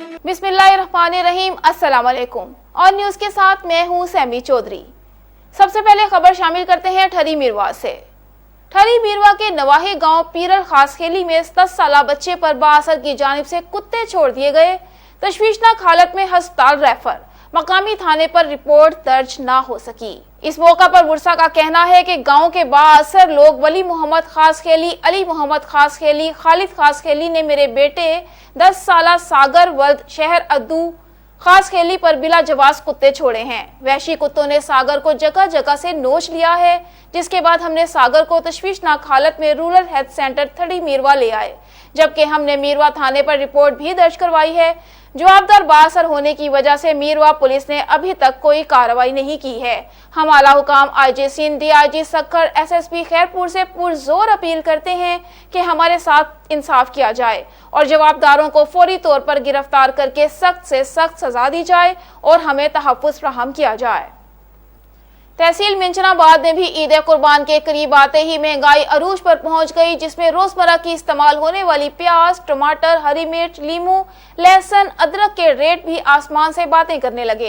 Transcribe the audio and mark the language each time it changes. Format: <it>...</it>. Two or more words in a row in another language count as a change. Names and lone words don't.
<ar>بسم الله الرحمن الرحيم، السلام عليكم.</ar> <hi>और न्यूज के साथ मैं हूं सैमी चौधरी। सबसे पहले खबर शामिल करते हैं ठरी मीरवा से। ठरी मीरवा के नवाही गांव पीरल खास खेली में 10 साला बच्चे पर बाअसर की जानिब से कुत्ते छोड़ दिए गए। तशवीशनाक हालत में अस्पताल रेफर, मकामी थाने पर रिपोर्ट दर्ज ना हो सकी। इस मौका पर मुर्सा का कहना है कि गांव के बाअसर लोग वली मोहम्मद खास खेली, अली मोहम्मद खास खेली, खालिद खास खेली ने मेरे बेटे 10 साला सागर वल्द शहर अद्दू खास खेली पर बिला जवाज कुत्ते छोड़े हैं। वहशी कुत्तों ने सागर को जगह जगह से नोच लिया है, जिसके बाद हमने सागर को तशवीशनाक हालत में</hi> <en>Rural Health Centre</en> <hi>ठरी मीरवा ले आए, जबकि हमने मीरवा थाने पर रिपोर्ट भी दर्ज करवाई है। जवाबदार बाअसर होने की वजह से मीरवा पुलिस ने अभी तक कोई कार्रवाई नहीं की है। हम आला हुकाम आईजी सिंध, डीआईजी सक्खर, एसएसपी खैरपुर से पुरजोर अपील करते हैं कि हमारे साथ इंसाफ किया जाए और जवाबदारों को फौरी तौर पर गिरफ्तार करके सख्त से सख्त सजा दी जाए और हमें तहफ़्फ़ुज़ फराहम किया जाए। तहसील मिंचनाबाद में भी ईद कुर्बान के करीब आते ही महंगाई अरूज पर पहुंच गई, जिसमें रोजमर्रा की इस्तेमाल होने वाली प्याज, टमाटर, हरी मिर्च, लीमू, लहसुन, अदरक के रेट भी आसमान से बातें करने लगे।</hi>